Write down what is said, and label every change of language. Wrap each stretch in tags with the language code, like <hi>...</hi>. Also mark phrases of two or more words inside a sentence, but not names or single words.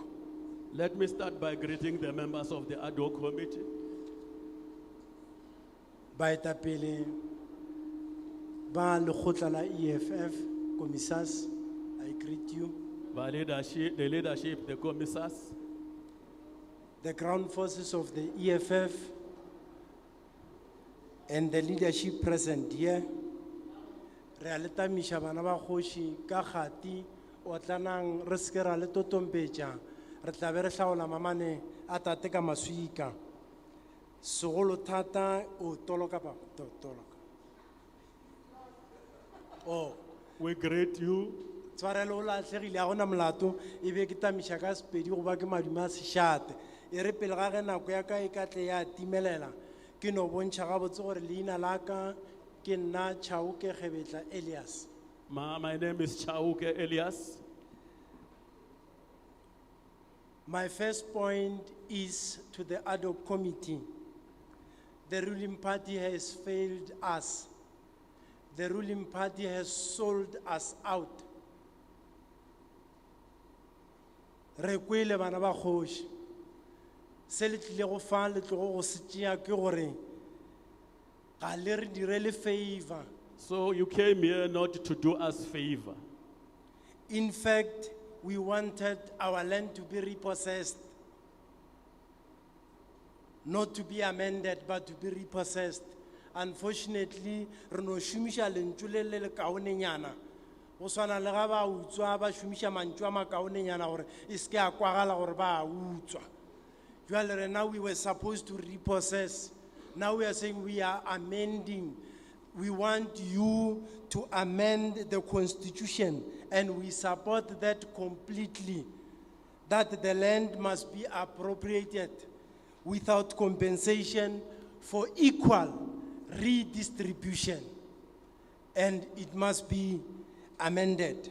<en>Let me start by greeting the members of the Ad Hoc Committee.</en> <nso>Baetapele ba lekgotla la EFF, Commissars,</nso> <en>I greet you. The leadership, the commissars, The ground forces of the EFF and the leadership present here.</en> <nso>Re a letamiša bana ba kgoši ka kgati o tlanang re se ke ra le totompetša re tla be re hlaola mamane a tate ka maswika segolo thata o toloka pa toloka.</nso> <en>Oh, we greet you.</en> <nso>Tshwarelo o latlhegile a gona molato e be ke tamiša ka sepedi goba ke madume a sešate e re pele ga ge nako ya ka e ka tle ya timelela ke no bontšha gabotse gore leina la ka ke nna Chauke Gebetla Elias.</nso> <en>My name is Chauke Elias. My first point is to the Ad Hoc Committee. The ruling party has failed us. The ruling party has sold us out.</en> <nso>Re kwele bana ba kgoši se le tlile go fa le tlogo go se tšea ke gore ga le re direle favor.</nso> <en>So you came here not to do us favor. In fact, we wanted our land to be repossessed, not to be amended, but to be repossessed. Unfortunately,</en> <nso>re no šomiša lentšu le le lekaonenyana go swana le ga ba utswa ba šomiša mantšu a makaonenyana gore e se ke a kwagala gore ba a utswa.</nso> <st>Jwale rena</st> <en>we were supposed to repossess. Now we are saying we are amending. We want you to amend the constitution, and we support that completely, that the land must be appropriated without compensation for equal redistribution, and it must be amended.</en>